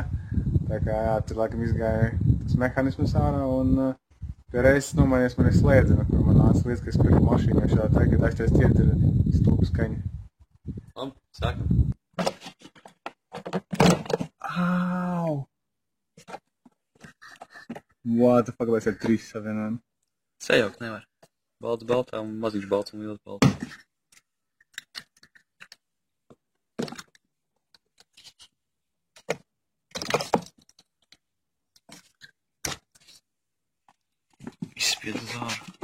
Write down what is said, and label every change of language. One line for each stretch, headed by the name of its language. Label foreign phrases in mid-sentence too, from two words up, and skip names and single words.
Latvian: Tā kā jā, tur laikam izgāja tas mehānismus ārā, un pie reizes nomainījās man ir slēdzena, kur man nāca līdz, ka es pirku mašīnu, jo šādā tagad aiztais ciet ir stulbu skaņa. Labi, saka. Āu!
English: What the fuck,
Latvian: vai es ar 3 savienojumi? Sajaukt nevar. Balts baltā un maziņš balts un liels balts. Izspied uz āru.